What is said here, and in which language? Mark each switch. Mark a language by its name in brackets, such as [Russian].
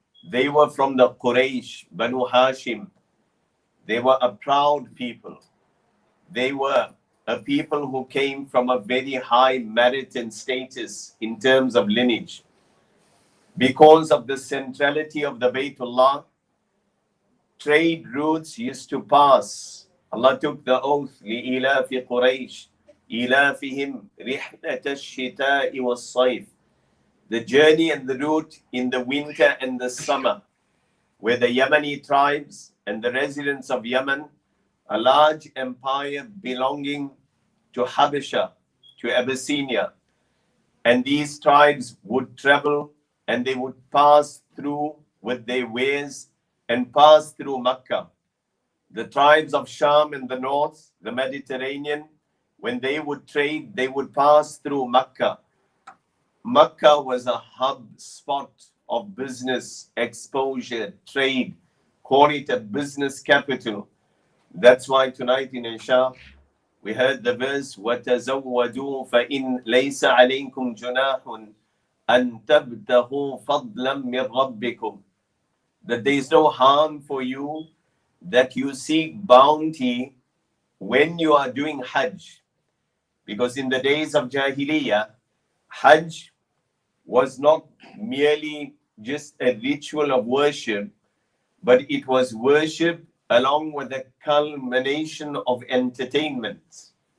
[English] They were from the Quraysh, Banu Hashim. They were a proud people. They were a people who came from a very high merit and status in terms of lineage. Because of the centrality of the Baytullah, trade routes used to pass. Allah took the oath, [Arabic] لِإِلَافِ قُرَيْشِ إِلَافِهِمْ رِحْلَةَ الشِّتَاءِ وَالصَّيْفِ. [English] The journey and the route in the winter and the summer, where the Yemeni tribes and the residents of Yemen, a large empire belonging to Habasha, to Abyssinia. And these tribes would travel and they would pass through with their wares and pass through Makkah. The tribes of Sham in the north, the Mediterranean, when they would trade, they would pass through Makkah. Makkah was a hub spot of business, exposure, trade. Call it a business capital. That's why tonight in Isha, we heard the verse, [Arabic] وَتَزَوَّدُوا فَإِنْ لَيْسَ عَلَيْكُمْ جُنَاحٌ أَن تَبْتَغُوا فَضْلًا مِنْ رَبِّكُمْ. [English] That there is no harm for you that you seek bounty when you are doing Hajj. Because in the days of Jahiliyyah, Hajj was not merely just a ritual of worship, but it was worship along with the culmination of entertainment.